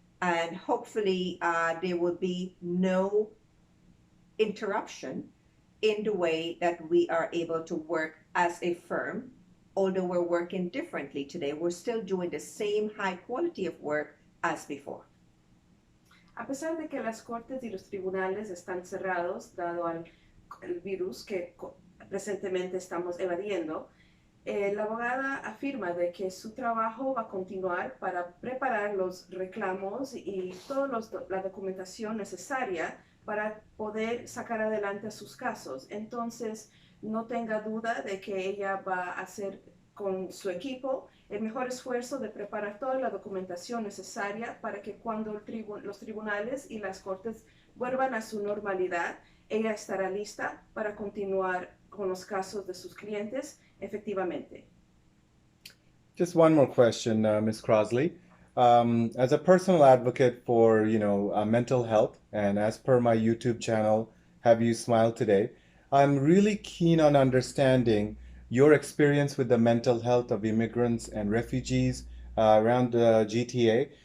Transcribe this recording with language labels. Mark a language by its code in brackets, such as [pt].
[en] And hopefully there will be no interruption in the way that we are able to work as a firm. Although we're working differently today, we're still doing the same high quality of work as before. [es] A pesar de que las cortes y los tribunales están cerrados, dado al el virus que presentemente estamos evadiendo, la abogada afirma de que su trabajo va a continuar para preparar los reclamos y toda la documentación necesaria para poder sacar adelante sus casos. Entonces, no tenga duda de que ella va a hacer con su equipo el mejor esfuerzo de preparar toda la documentación necesaria para que cuando los tribunales y las cortes vuelvan a su normalidad, ella estará lista para continuar con los casos de sus clientes efectivamente. [en] Just one more question, Ms. Crossley. As a personal advocate for, mental health, and as per my YouTube channel, Have You Smiled Today, I'm really keen on understanding your experience with the mental health of immigrants and refugees around the GTA.